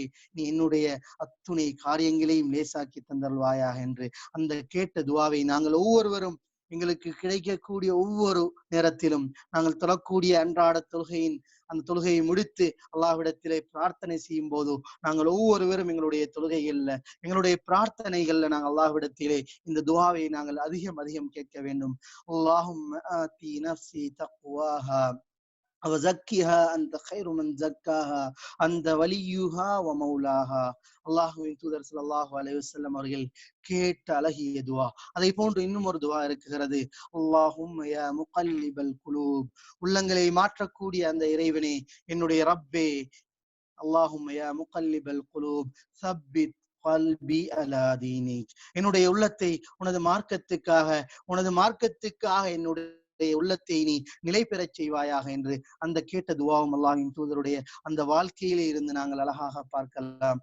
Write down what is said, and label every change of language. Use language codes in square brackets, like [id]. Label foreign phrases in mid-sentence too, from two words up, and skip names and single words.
[ta] நீ என்னுடைய அத்துணை காரியங்களையும் லேசாக்கி தந்தல்வாயாக என்று அந்த கேட்ட துவாவை நாங்கள் ஒவ்வொருவரும் எங்களுக்கு கிடைக்கக்கூடிய ஒவ்வொரு நேரத்திலும் நாங்கள் தொழக்கூடிய அன்றாட தொழுகையின் அந்த தொழுகையை முடித்து அல்லாஹ்விடத்திலே பிரார்த்தனை செய்யும் போது நாங்கள் ஒவ்வொருவரும் எங்களுடைய தொழுகைகள்ல, எங்களுடைய பிரார்த்தனைகள்ல நாங்கள் அல்லாஹ்விடத்திலே இந்த துஆவை நாங்கள் அதிகம் அதிகம் கேட்க வேண்டும். [ar] اللهم آت نفسي تقواها وزكها أنت خير من زكاها أنت وليها ومولاها. [ta] அல்லாஹ்வின் தூதர் [ar] صلى الله عليه وسلم [ta] அவர்கள் கேட்ட அழகிய துஆ. அதை போன்று இன்னும் ஒரு துஆ இருக்கிறது, [ar] اللهم يا مقلب القلوب, [ta] உள்ளங்களை மாற்றக்கூடிய அந்த இறைவனே, என்னுடைய ரப்பே, [ar] اللهم يا مقلب القلوب ثبت قلبي على دينك, [ta] என்னுடைய உள்ளத்தை உனது மார்க்கத்துக்காக என்னுடைய உள்ளத்தை நீ நிலை பெறச் செய்வாயாக என்று அந்த கேட்ட துவாவும் அல்லாஹ்வின் தூதருடைய அந்த வாழ்க்கையிலே இருந்து நாங்கள் அழகாக பார்க்கலாம்.